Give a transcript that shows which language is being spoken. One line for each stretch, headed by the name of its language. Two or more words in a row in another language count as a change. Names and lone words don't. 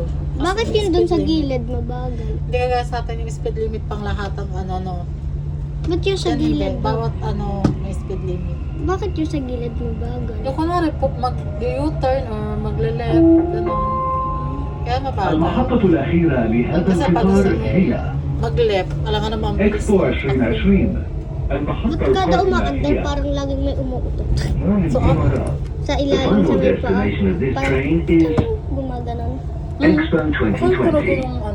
Filipino: Bakit yun dun sa gilid mabagal? Hindi kagaya sa atin yung speed limit pang lahat ng ano. Ba't yung sa Yan, gilid? bawat ano may speed limit. Bakit yung sa gilid mabagal? Yung kunwari po mag-U-turn or magle-left, gano'n. Kaya mabagal.
Arabic: المحطة الأخيرة لهذا القطار هي
Filipino: Mag-left, alam nga naman.
Arabic: إكسبو 2020.
Filipino: Ba't
Arabic: المحطة
Filipino: kada
Arabic: القادمة
Filipino: umaandar
Arabic: هي
Filipino: parang laging may umuutot? So,
Arabic: الإمارات.
Filipino: Sa
English: The
Filipino: ilalim sa
English: final
Filipino: may paa?
English: destination of this
Filipino: Parang
English: train is
Filipino: gumaganon.
English: Expo
Filipino: Kung puro
English: 2020.
Filipino: yung ano.